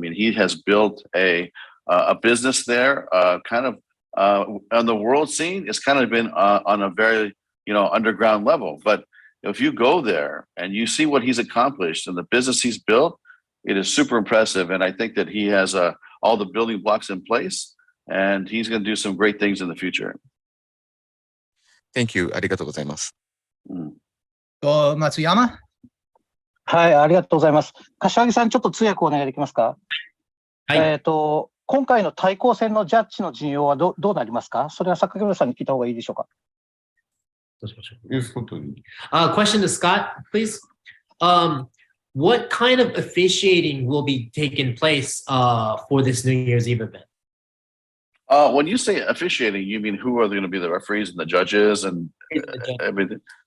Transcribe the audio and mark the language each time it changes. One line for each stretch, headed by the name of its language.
English: He has built a business there, kind of on the world scene. It's kind of been on a very underground level, but if you go there and you see what he's accomplished and the business he's built, it is super impressive. And I think that he has all the building blocks in place, and he's going to do some great things in the future. Thank you.
Japanese: ありがとうございます。
English: Matsuyama?
Japanese: はい、ありがとうございます。柏木さん、ちょっと通訳お願いできますか。はい。今回の対抗戦のジャッジの陣容はどうなりますか。それは坂倉さんに聞いた方がいいでしょうか。どうしましょユースコットに。う。
English: Question to Scott, please. What kind of officiating will be taking place for this New Year's Eve event? When you say officiating, you mean who are going to be the referees and the judges and everything?